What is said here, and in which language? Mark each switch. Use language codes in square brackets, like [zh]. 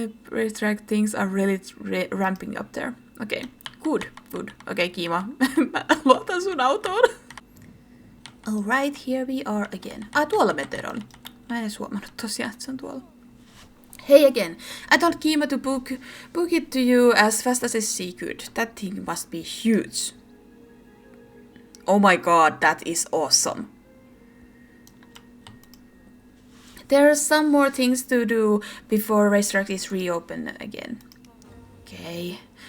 [en] Racetrack things are really ramping up there. Okay, good. Okay, Kima. [fi] Mä luotan sun autoon. [en] Alright, here we are again. [fi] Tuolla Meteor oli. Mä en edes huomannut tosiaan, että se on tuolla. [en] Hey again. I told Kima to book it to you as fast as she could. That thing must be huge. Oh my god, that is awesome. There are some more things to do before racetrack is reopened again. Okay.